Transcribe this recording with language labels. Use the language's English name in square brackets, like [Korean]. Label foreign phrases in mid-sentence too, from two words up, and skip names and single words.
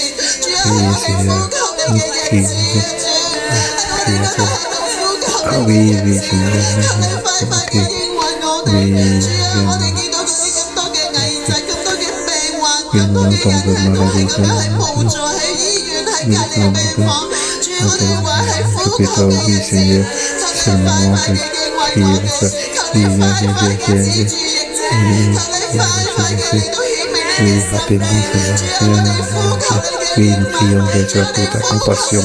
[Cantonese] 主啊，係我哋呼求你嘅日子啊！主，係我哋今日喺度呼求你嘅日子啊！求你快快嘅應允我哋。主啊，我哋見到嗰啲咁多嘅危疾、咁多嘅病患、咁多嘅人係都係咁樣係無助喺醫院。 [French] oui, non, oui, Seigneur, c'est le moment de prier, oui, rappelle-nous, Seigneur, oui, nous prions, Seigneur, pour ta compassion.